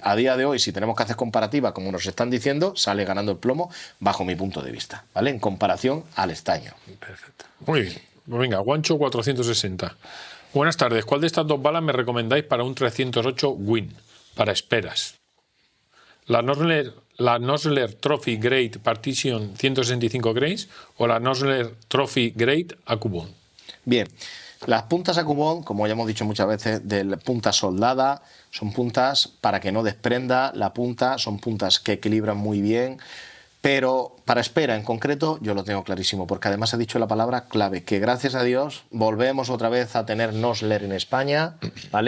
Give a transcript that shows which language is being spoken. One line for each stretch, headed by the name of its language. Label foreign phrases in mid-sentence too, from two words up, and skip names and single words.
Spanish: A día de hoy, si tenemos que hacer comparativa, como nos están diciendo, sale ganando el plomo bajo mi punto de vista, ¿vale? En comparación al estaño. Perfecto. Muy bien. Pues venga, Guancho 460. Buenas tardes. ¿Cuál de estas dos balas me recomendáis para un 308 Win? Para esperas. La Nosler Trophy Grade Partition 165 grains o la Nosler Trophy Grade Acubon. Bien, las puntas Acubon, como ya hemos dicho muchas veces, de la punta soldada, son puntas para que no desprenda la punta, son puntas que equilibran muy bien, pero para espera en concreto yo lo tengo clarísimo, porque además he dicho la palabra clave, que gracias a Dios volvemos otra vez a tener Nosler en España, ¿vale?